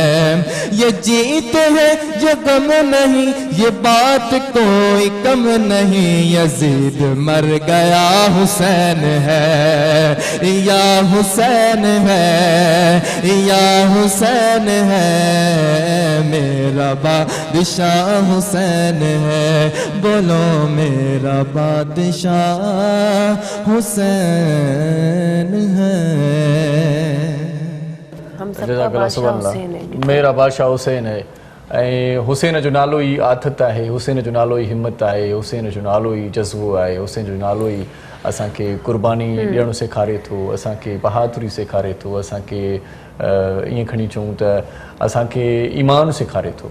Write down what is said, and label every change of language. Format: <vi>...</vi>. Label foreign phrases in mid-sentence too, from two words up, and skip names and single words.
<ur>یہ جیت ہے یہ غم نہیں، یہ بات کوئی کم نہیں، یزید مر گیا حسین ہے، یا حسین ہے، یا حسین ہے، میرا بادشاہ حسین ہے، بولو میرا بادشاہ حسین ہے۔ ہم سب کا</ur> <ar>جزاک اللہ،</ar> <ur>بادشاہ</ur> <ar>سبحان اللہ۔</ar> <ur>حسین ہے۔ میرا بادشاہ حسین ہے،</ur> <sd>ऐं हुसैन जो नालो ई आथत आहे, हुसैन जो नालो ई हिमत आहे, हुसैन जो नालो ई जज़्बो आहे, हुसैन जो नालो ई असांखे कुर्बानी ॾियणु सेखारे थो, असांखे बहादुरी सेखारे थो, असांखे ईअं खणी चऊं त असांखे ईमान सेखारे थो।</sd>